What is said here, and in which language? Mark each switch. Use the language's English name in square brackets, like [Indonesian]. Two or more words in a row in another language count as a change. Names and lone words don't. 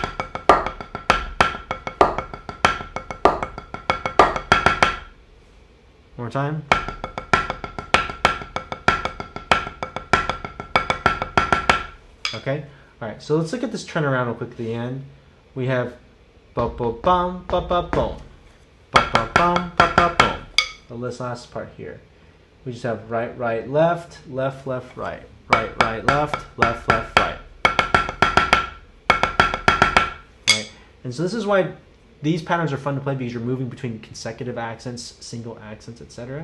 [English] One more time. Okay. All right. So let's look at this turnaround real quick at the end. We have ba ba bum ba ba boom, ba ba bum ba ba boom. This last part here, we just have right, right, left, left, left, right, right, right, left, left, left, right. Right. And so this is why these patterns are fun to play, because you're moving between consecutive accents, single accents, etc.